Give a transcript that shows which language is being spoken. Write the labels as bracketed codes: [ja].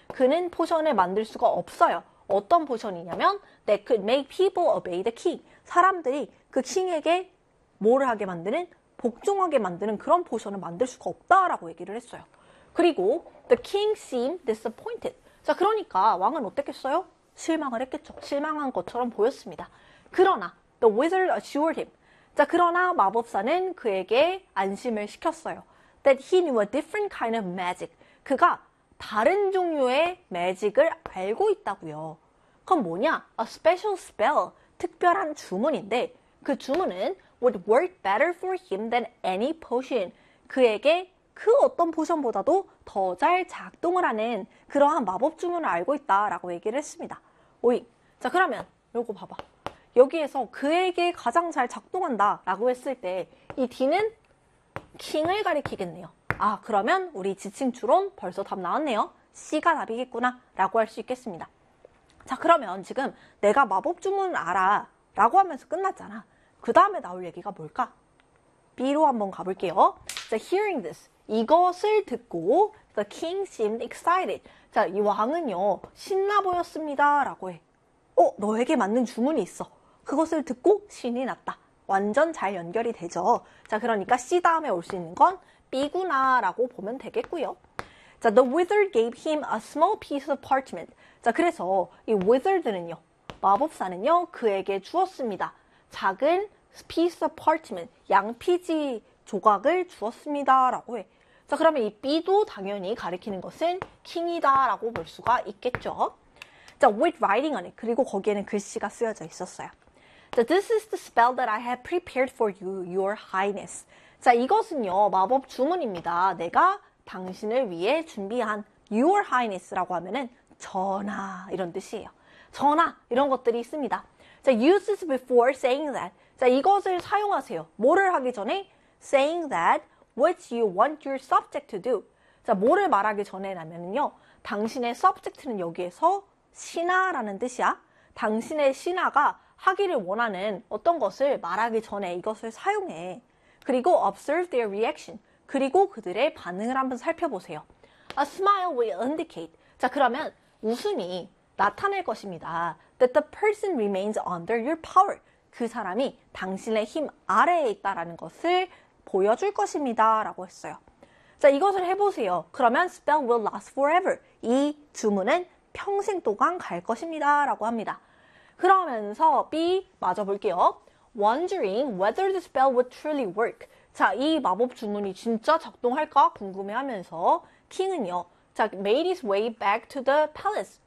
[ko] 그는 포션을 만들 수가 없어요. 어떤 포션이냐면, [en] that could make people obey the king. [ko] 사람들이 그 킹에게 뭐를 하게 만드는? 복종하게 만드는 그런 포션을 만들 수가 없다라고 얘기를 했어요. 그리고, [en] the king seemed disappointed. [ko] 자, 그러니까 왕은 어땠겠어요? 실망을 했겠죠. 실망한 것처럼 보였습니다. 그러나, [en] the wizard assured him. [ko] 자, 그러나 마법사는 그에게 안심을 시켰어요. [en] That he knew a different kind of magic. [ko] 그가 다른 종류의 매직을 알고 있다고요. 그건 뭐냐? [en] A special spell. [ko] 특별한 주문인데, 그 주문은 [en] would work better for him than any potion. [ko] 그에게 그 어떤 포션보다도 더잘 작동을 하는 그러한 마법 주문을 알고 있다라고 얘기를 했습니다. 오잉. 자, 그러면 요거 봐봐. 여기에서 그에게 가장 잘 작동한다라고 했을 때이 D는 킹을 가리키겠네요. 아, 그러면 우리 지칭추론 벌써 답 나왔네요. C가 답이겠구나라고 할수 있겠습니다. 자, 그러면 지금 내가 마법 주문을 알아라고 하면서 끝났잖아. 그 다음에 나올 얘기가 뭘까? B로 한번 가볼게요. 자, [en] hearing this. [ko] 이것을 듣고 [en] the king seemed excited. [ko] 자, 이 왕은요, 신나 보였습니다라고 해. 너에게 맞는 주문이 있어. 그것을 듣고 신이 났다. 완전 잘 연결이 되죠. 자, 그러니까 C 다음에 올수 있는 건 B구나라고 보면 되겠고요. [en] 자, the wizard gave him a small piece of parchment. [ko] 자, 그래서 이 wizard는요, 마법사는요, 그에게 주었습니다. 작은 [en] piece of parchment, [ko] 양피지 조각을 주었습니다라고 해. 자, 그러면 이 B도 당연히 가리키는 것은 킹이다라고 볼 수가 있겠죠. [en] 자, with writing on it. [ko] 그리고 거기에는 글씨가 쓰여져 있었어요. [en] So this is the spell that I have prepared for you, your highness. [ko] 자, 이것은요, 마법 주문입니다. 내가 당신을 위해 준비한 [en] your highness [ko] 라고 하면은 전하, 이런 뜻이에요. 전하, 이런 것들이 있습니다. 자, [en] use this before saying that. [ko] 자, 이것을 사용하세요. 뭐를 하기 전에? [en] saying that which you want your subject to do. [ko] 자, 뭐를 말하기 전에라면요, 당신의 subject는 여기에서 신하라는 뜻이야. 당신의 신하가 하기를 원하는 어떤 것을 말하기 전에 이것을 사용해. 그리고 [en] observe their reaction. [ko] 그리고 그들의 반응을 한번 살펴보세요. [en] A smile will indicate. [ko] 자, 그러면 웃음이 나타날 것입니다. [en] That the person remains under your power. [ko] 그 사람이 당신의 힘 아래에 있다라는 것을 보여줄 것입니다. 라고 했어요. 자, 이것을 해보세요. 그러면 [en] spell will last forever. [ko] 이 주문은 평생 동안 갈 것입니다. 라고 합니다. 그러면서 B 맞아 볼게요. [en] Wondering whether the spell would truly work. [ko] 자, 이 마법 주문이 진짜 작동할까 궁금해 하면서 킹은요. [en] 자, made his way back to the palace.